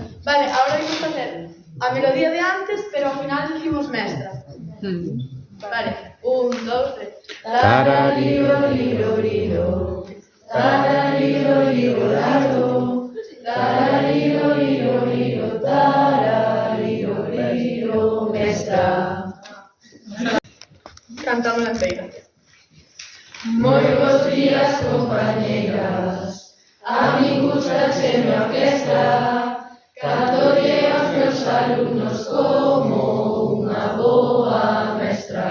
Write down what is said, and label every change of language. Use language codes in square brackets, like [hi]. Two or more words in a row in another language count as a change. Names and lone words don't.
[es] Vale, ahora vamos a hacer [gl] a melodía de antes, pero ao final decimos mestra. Vale, 1, 2, 3. Tarariro, liro, liro. Tarariro, liro, liro. Tarariro, liro, liro. Tarariro, liro, mestra. Cantamos en feira. Moi bons días, compañeiras. A min gustaseme a orquestra. Cantolle aos meus alumnos como unha boa mestra.